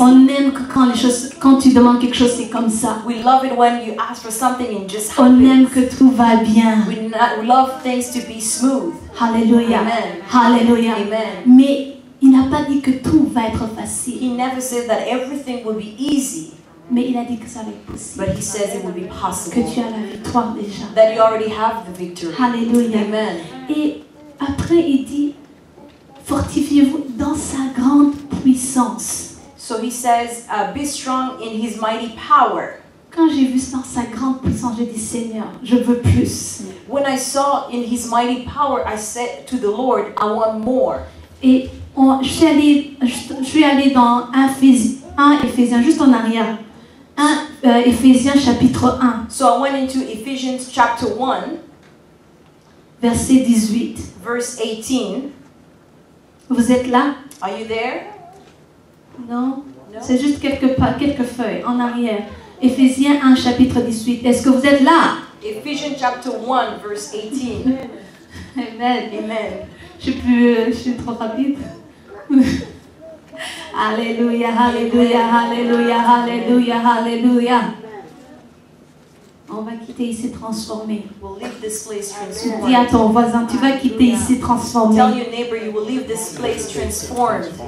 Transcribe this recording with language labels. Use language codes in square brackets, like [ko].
[fr] On aime que quand tu demandes quelque chose, c'est comme ça. [en] We love it when you ask for something and just [fr] On aime [en] happens. [fr] que tout va bien. [en] We love things to be smooth. Alléluia. Amen. Alléluia. Amen. [fr] Mais il n'a pas dit que tout va être facile. [en] He never said that everything will be easy. [fr] Mais il a dit que ça va être possible. [en] But he says it will be [fr] Que [en] possible. [fr] tu as la victoire déjà. [en] That you already have the victory. Alléluia. Amen. [fr] Et après, il dit, fortifiez-vous dans sa grande puissance. [en] So he says, be strong in his mighty power. [fr] Quand j'ai vu dans sa grande puissance, j'ai dit, Seigneur, je veux plus. [en] When I saw in his mighty power, I said to the Lord, I want more. [fr] Et je suis allée dans 1 Éphésiens, juste en arrière. Éphésiens chapitre 1, [en] So I went into Ephesians chapter 1, [fr] verset 18. [en] verse 18. [fr] Vous êtes là? [en] Are you there? [fr] Non? [en] No? [fr] C'est juste quelques feuilles en arrière. Éphésiens 1, chapitre 18. Est-ce que vous êtes là? [en] Ephesians chapter 1, verse 18. Amen. Amen. [fr] Je suis trop rapide. Alléluia, alléluia, alléluia, alléluia, alléluia. On va quitter ici transformé. [en] We'll leave this place [fr] Dis à [en] transformed. [fr] ton voisin, tu vas quitter ici transformé. [en] Tell your neighbor you will leave this place transformed.